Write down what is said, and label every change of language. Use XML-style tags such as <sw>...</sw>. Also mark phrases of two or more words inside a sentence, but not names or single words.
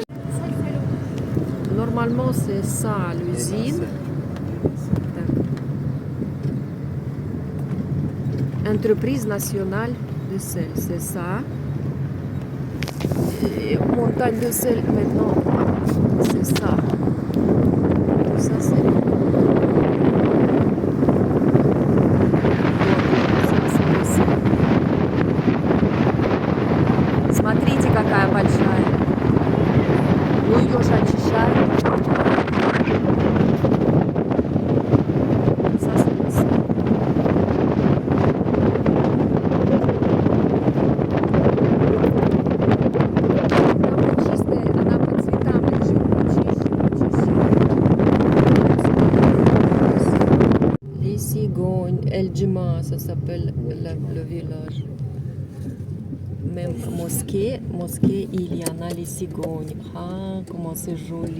<fr>Normalement, c'est ça l'usine. Entreprise nationale de sel, c'est ça. Et montagne de sel maintenant, c'est ça. Ça, c'est.</fr> <ru>Смотрите, какая большая. Ну, ее же очищают. Она по цветам лежит,</ru> <fr>Les cigognes, El Djima, ça s'appelle le village. Même mosquée, il y en a les cigognes. Ah, comment c'est joli.</fr>